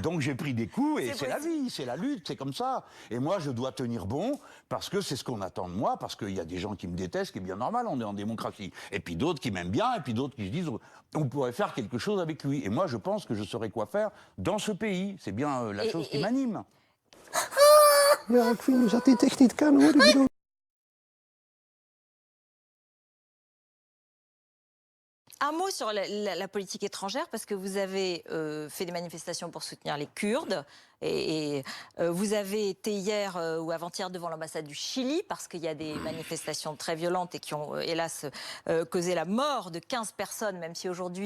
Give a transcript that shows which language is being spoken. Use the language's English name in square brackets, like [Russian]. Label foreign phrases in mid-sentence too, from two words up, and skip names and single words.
[French] Donc j'ai pris des coups et c'est la vie, c'est la lutte, c'est comme ça. Et moi, je dois tenir bon parce que c'est ce qu'on attend de moi, parce qu'il y a des gens qui me détestent, ce qui est bien normal, on est en démocratie. Et puis d'autres qui m'aiment bien, et puis d'autres qui se disent on pourrait faire quelque chose avec lui. Et moi, je pense que je saurais quoi faire dans ce pays. C'est bien la chose qui m'anime. [Dutch] Ja, ik vind dat dit echt niet kan, hoor. Ik bedoel... [French] Un mot sur la politique étrangère, parce que vous avez fait des manifestations pour soutenir les Kurdes. Et vous avez été hier ou avant-hier devant l'ambassade du Chili, parce qu'il y a des manifestations très violentes et qui ont, hélas, causé la mort de 15 personnes, même si aujourd'hui...